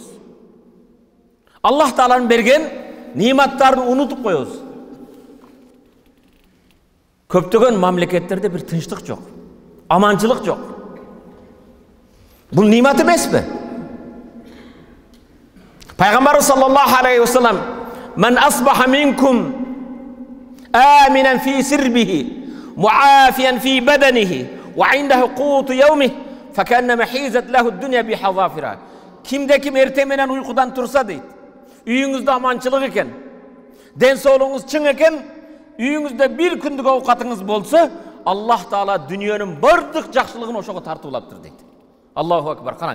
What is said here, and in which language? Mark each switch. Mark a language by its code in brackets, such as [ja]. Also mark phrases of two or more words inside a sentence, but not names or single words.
[ky] Аллах Тааланын берген ниматтарын унутуп коебуз. Көптөгөн мамлекеттерде бир тынчтык жок, аманчылык жок. Бул нимат эмеспи? Пайгамбар [ar] صلى الله عليه وسلم: "من أصبح منكم آمنا في سربه معافى في بدنه وعنده قوت يومه فكأنما حيزت له الدنيا بحذافيرها." [ky] Кимде ким эрте менен уйкудан турса дейт, үйүңүздө аманчылык экен, ден соолугуңуз чың экен, үйүңүздө бир күндүк оокатыңыз болсо, Аллах Таала дүнүйөнүн бардык жакшылыгын ошого тартуулаптыр дейт. [ar] الله أكبر. Караң.